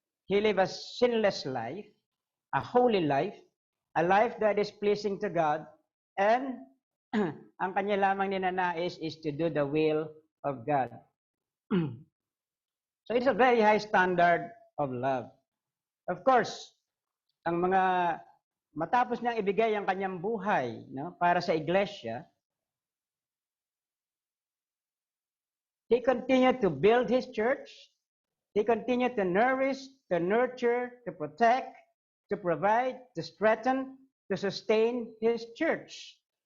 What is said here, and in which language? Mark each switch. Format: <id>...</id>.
<en>He lived a sinless life, a holy life, a life that is pleasing to God, and</en> <tl>ang kanya lamang ninanais</tl> <en>is to do the will of God. So it's a very high standard of love.</en> <tl>Of course, ang mga matapos niyang ibigay ang kanyang buhay, no, para sa iglesia,</tl> <en>He continued to build His church. He continued to nourish, to nurture, to protect, to provide, to strengthen, to sustain His church.</en>